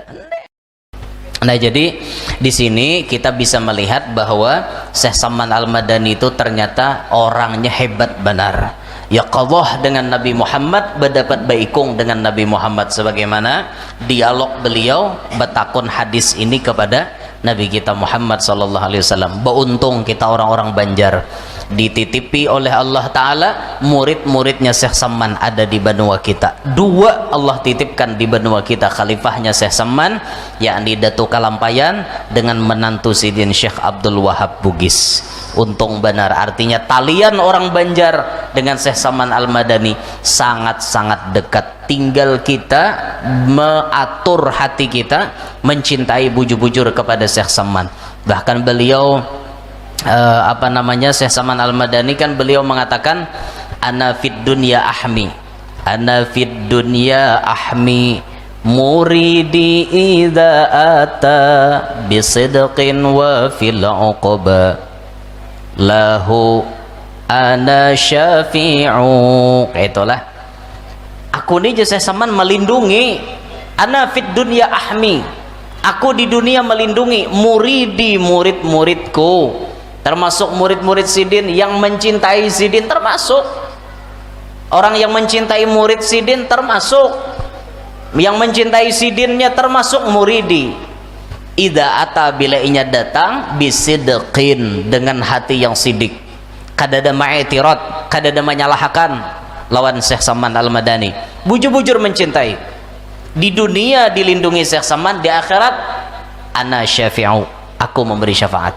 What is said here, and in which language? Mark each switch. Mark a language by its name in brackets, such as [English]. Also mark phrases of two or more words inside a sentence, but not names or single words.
[Banjar] Nah, jadi di sini kita bisa melihat bahwa Syekh Salman Al-Madani itu ternyata orangnya hebat benar. Ya qadhah dengan Nabi Muhammad, berdapat baikung dengan Nabi Muhammad, sebagaimana dialog beliau betakun hadis ini kepada Nabi kita Muhammad [Arabic] صلى الله عليه وسلم. [Banjar] Beruntung kita orang-orang Banjar dititipi oleh Allah Ta'ala murid-muridnya Syekh Salman ada di benua kita. Dua Allah titipkan di benua kita, khalifahnya Syekh Salman yakni Datuk Kalampayan dengan menantu Sidin Syekh Abdul Wahab Bugis. Untung benar, artinya talian orang Banjar dengan Syekh Salman Al-Madani sangat-sangat dekat. Tinggal kita mengatur hati kita mencintai bujur-bujur kepada Syekh Salman. Bahkan beliau Syekh Salman Al-Madani kan beliau mengatakan [Arabic] أنا في الدنيا أحمي أنا في الدنيا أحمي مريدي إذا أتى بصدق وفي العقبى له أنا شافع. [Banjar] Itulah aku ini Syekh Salman melindungi, [Arabic] أنا في الدنيا أحمي, [Banjar] aku di dunia melindungi muridi, murid-muridku, termasuk murid-murid Sidin yang mencintai Sidin, termasuk orang yang mencintai murid Sidin, termasuk yang mencintai Sidinnya, termasuk muridi. [Arabic] إذا أتى, [Banjar] bila inya datang, bisidqin, dengan hati yang sidik, kadada ma'itirat, kadada menyalahkan lawan Syekh Salman Al-Madani, bujur-bujur mencintai. Di dunia dilindungi Syekh Salman, di akhirat [Arabic] أنا شافع, [Banjar] aku memberi syafaat.